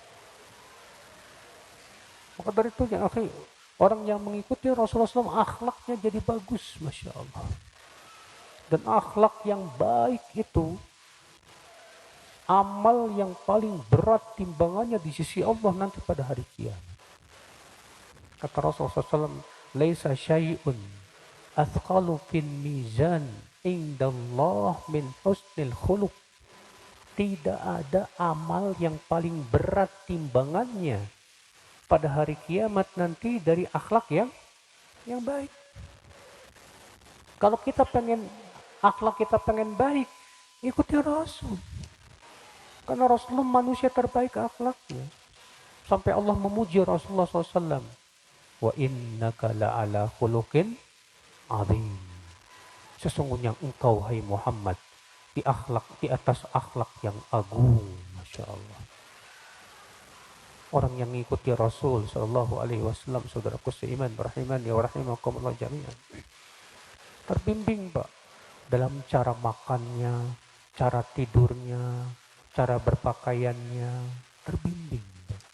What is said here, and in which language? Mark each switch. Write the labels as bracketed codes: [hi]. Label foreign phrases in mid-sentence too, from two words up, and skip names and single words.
[id] Maka dari itu yang orang yang mengikuti Rasulullah SAW akhlaknya jadi bagus, [ar] ما شاء الله. [id] Dan akhlak yang baik itu amal yang paling berat timbangannya di sisi Allah nanti pada hari kiamat. [ar] Kata Rasulullah SAW, ليس شيء أثقل في الميزان عند الله من حسن الخلق. [id] Tidak ada amal yang paling berat timbangannya pada hari kiamat nanti dari akhlak yang baik. Kalau kita pengen akhlak kita pengen baik, ikuti Rasul. Karena Rasulullah manusia terbaik akhlaknya. Sampai Allah memuji Rasulullah SAW. [ar] وإنك لعلى خلق عظيم. [id] Sesungguhnya engkau, hai Muhammad, di atas akhlak yang agung, [ar] ما شاء الله. [id] Orang yang mengikuti Rasul [ar] صلى الله عليه وسلم, [id] saudaraku seiman, [ar] رحمني ورحمكم الله جميعا, [id] terbimbing Pak dalam cara makannya, cara tidurnya, cara berpakaiannya, terbimbing Pak.